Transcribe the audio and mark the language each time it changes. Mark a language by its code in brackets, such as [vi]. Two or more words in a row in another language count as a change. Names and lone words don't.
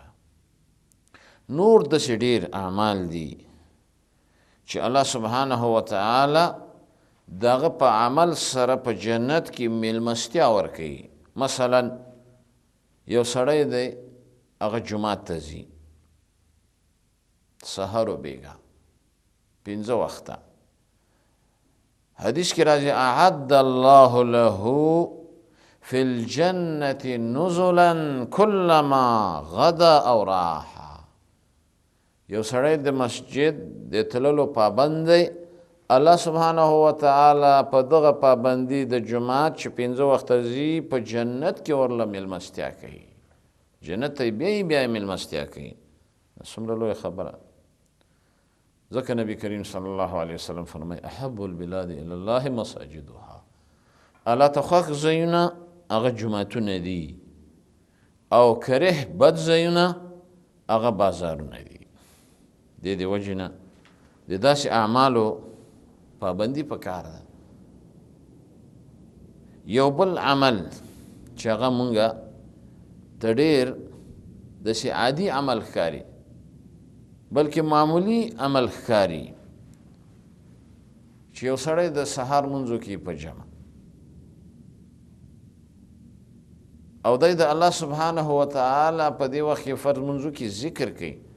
[ps] نور داسې ډېر اعمال دي چې [ar] الله سبحانه وتعالی [ps] دغه په عمل سره په جنت کې میلمستیا ورکوي. مثلا یو سړی دی هغه جماعت ته ځي سحر و بیګا 5 وخته. حدیث کې راځي [ar] اعد الله له فی الجنة نزلا كلما غدا او راح. [ps] یو سړی د مسجد د تللو پابند دی، [ar] الله سبحانه وتعالی [ps] په دغه پابندي د جماعت چې 5 وخته ځي په جنت کې ورله میلمستیا کوي، جنت ته بیا میلمستیا کوي. څومره لویه خبره. ځکه نبی کریم [ar] صلی الله علیه وسلم [ps] فرمایي [ar] احب البلاد الی الله مساجدها. [ps] الله ته خوښ ځایونه هغه جوماتونه دي او کره بد ځایونه هغه بازارونه دي. د دې وجې نه د داسې اعمالو پابندي پکار ده. یو بل عمل چې هغه مونږه ته ډېر داسې عادي عمل ښکاري بلکې معمولی عمل ښکاري چې یو سړی د سهار لمونځ وکړي په جمع او دی د [ar] الله سبحانه وتعالی [ps] په دې وخت کې فرض لمونځو کې ذکر کوي.